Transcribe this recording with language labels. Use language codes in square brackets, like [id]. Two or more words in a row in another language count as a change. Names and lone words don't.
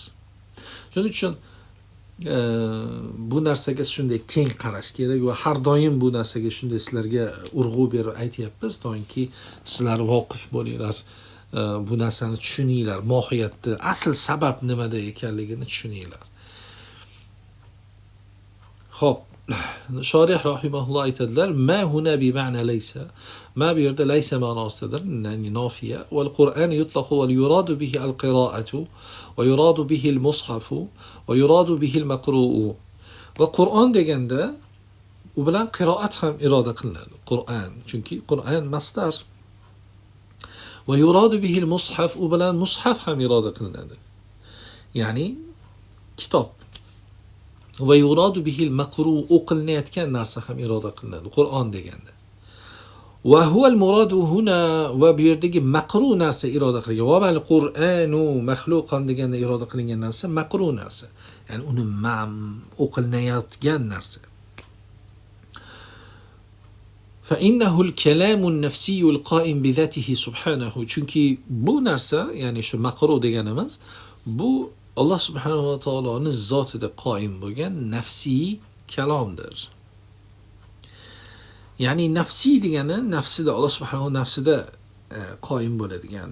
[uz] Shuning uchun bu narsaga shunday keng qarash kerak va har doim bu narsaga shunday sizlarga urg'u berib aytyapmiz, toki sizlar voqif bo'linglar, bu narsani tushuninglar, mohiyatni, asl sabab nimada ekanligini tushuninglar. Xo'p, Shorih rahimahulloh aytadilar: [ar] "ما هنا بمعنى ليس." [uz] Ma bu yerda laysa ma'nosidir, ya'ni nofiya. [ar] والقرآن يطلق ويراد به القراءة ويراد به المصحف ويراد به المقروء. [uz] Va Qur'on deganda u bilan qiroat ham iroda qilinadi. Qur'an, chunki Qur'an masdar. [ar] ويراد به المصحف, [uz] u bilan mushaf ham iroda qilinadi. Ya'ni kitob. [ar] ويراد به المقروء, [uz] o'qilinayotgan narsa ham iroda qilinadi Qur'on deganda. [ar] وهو المراد هنا, [uz] va bu yerdagi maqru narsa iroda qilingan. [ar] وما القرآن مخلوقا [uz] deganda iroda qilingan narsa maqru narsa. Ya'ni uni o'qilinayotgan narsa. [ar] فإنه الكلام النفسي القائم بذاته سبحانه. [uz] Chunki bu narsa, ya'ni shu maqru deganimiz, bu Alloh [ar] سبحانه وتعالى [uz] zotida qoim bo'lgan nafsiy kalomdir. Ya'ni nafsiy degani nafsida, Alloh subhanahu nafsida qoim bo'ladigan.